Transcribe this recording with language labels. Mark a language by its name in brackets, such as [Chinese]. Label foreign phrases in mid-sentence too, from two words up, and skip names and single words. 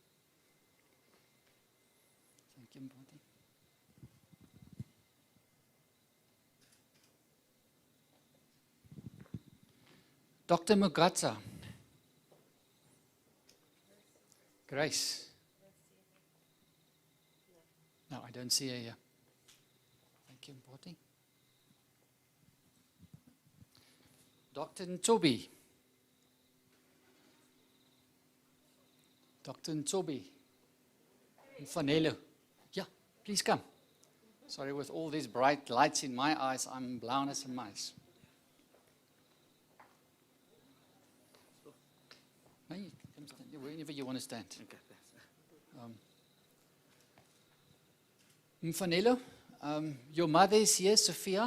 [English] Thank you, Mpati. Dr. Mugatsa. Grace. No, I don't see her here. Thank you, Mpati. Dr. Ntobi. Dr. Ntobi. Mfanelo. Yeah, please come. Sorry, with all these bright lights in my eyes, I'm blind as a mice. No, you can stand wherever you want to stand. Mfanelo, your mother is here, Sophia.